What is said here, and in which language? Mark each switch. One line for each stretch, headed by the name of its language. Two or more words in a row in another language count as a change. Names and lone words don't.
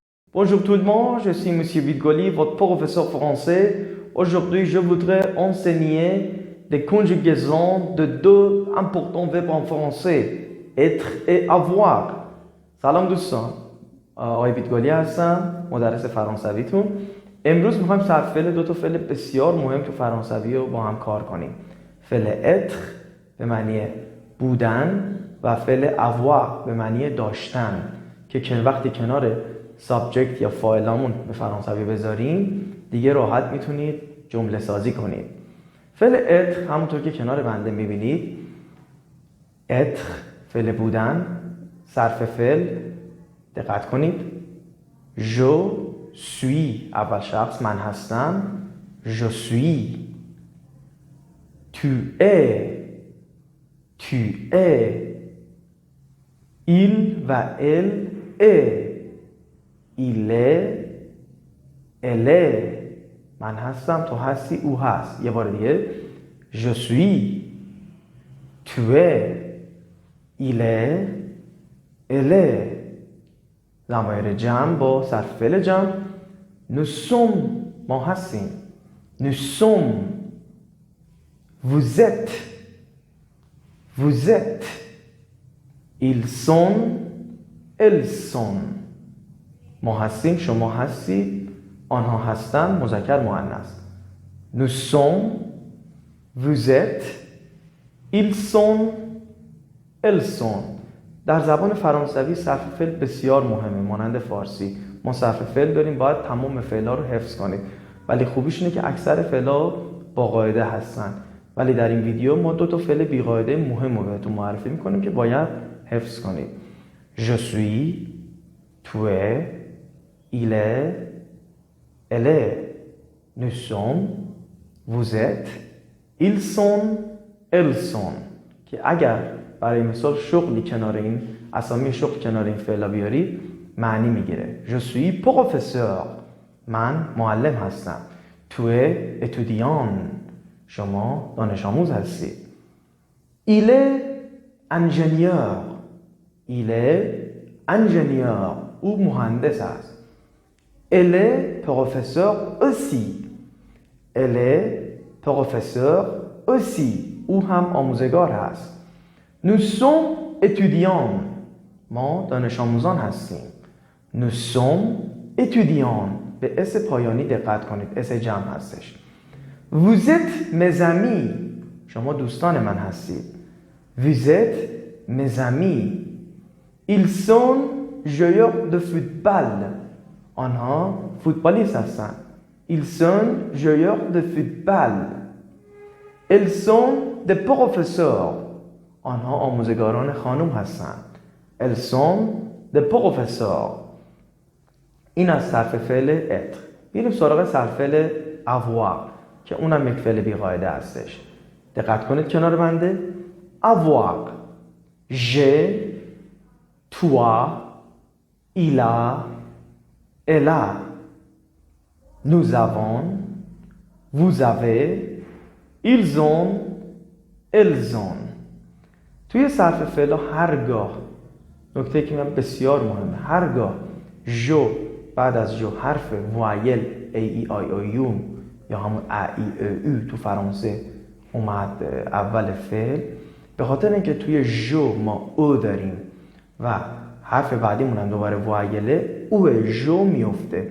French: Bonjour tout le monde, je suis Monsieur Vidgoli, votre professeur français. Aujourd'hui, je voudrais enseigner des conjugaisons de deux importants verbes en français, être et avoir.
Persian: سلام دوستان، آقای ویدگالی هستم، مدرس فرانسویتون. امروز میخوایم صرف فعل دو تا فعل بسیار مهم تو فرانسوی رو با هم کار کنیم. فعل être به معنی بودن و فعل avoir به معنی داشتن که وقتی کنار سابجکت یا فاعلامون به فرانسوی بذاریم دیگه راحت میتونید جمله سازی کنید. فعل être همونطور که کنار بنده میبینید، être فعل بودن، صرف فعل دقت کنید.
French: je suis
Persian: اول شخص من هستم،
French: je suis. tu es il و elle est il est elle est
Persian: من هستم، تو هستی، او هست. یه بار دیگه
French: je suis tu es il est elle est.
Persian: ضمایر جمع با صرف فعل جمع.
French: nous sommes
Persian: ما هستیم،
French: nous sommes. vous êtes ils sont elles sont.
Persian: ما هستیم، شما هستید، آنها هستند، مذکر مؤنث.
French: nous sommes vous êtes ils sont elles sont.
Persian: در زبان فرانسوی صرف فعل بسیار مهمه، مانند فارسی. ما صرف فعل داریم، باید تمام فعل‌ها رو حفظ کنید. ولی خوبیش اینه که اکثر فعل‌ها با قاعده هستن. ولی در این ویدیو ما دو تا فعل بی قاعده مهم رو بهتون معرفی می‌کنیم که باید حفظ کنید.
French: je suis tu es il est elle est nous sommes vous êtes ils sont elles sont.
Persian: که اگر برای مثال شغلی کنار این اسامی شغل کنار این فعلا بیاری معنی میگیره.
French: je suis professeur
Persian: من معلم هستم.
French: tu es étudiant
Persian: شما دانش آموز هستید.
French: il est ingénieur il est ingénieur
Persian: او مهندس است.
French: elle est professeur aussi elle est professeur aussi
Persian: او هم آموزگار هست.
French: nous sommes étudiants
Persian: ما دانش آموزان هستیم.
French: nous sommes étudiants
Persian: به اس پایانی دقت کنید، اس جمع هستش.
French: vous êtes mes amis
Persian: شما دوستان من هستید.
French: vous êtes mes amis ils sont joueurs de football
Persian: آنها فوتبالیست هستند.
French: ils sont joueurs de football elles sont des professeurs
Persian: آنها آموزگاران خانم هستند.
French: elles sont des professeurs.
Persian: این از صرف فعل être. بیریم سراغ صرف فعل avoir که اونم یک فعل بی قاعده هستش. دقت کنید کنار بنده.
French: avoir j'ai toi il a elle a nous avons vous avez ils ont elles ont.
Persian: توی صرف فعل هرگاه نکته که من بسیار مهمه، هرگاه جو بعد از جو حرف وایل ای آی او یو یا همون ا ای او تو فرانسه اومد اول فعل، به خاطر اینکه توی جو ما او داریم و حرف بعدیمون هم دوباره وایله، او جو میفته.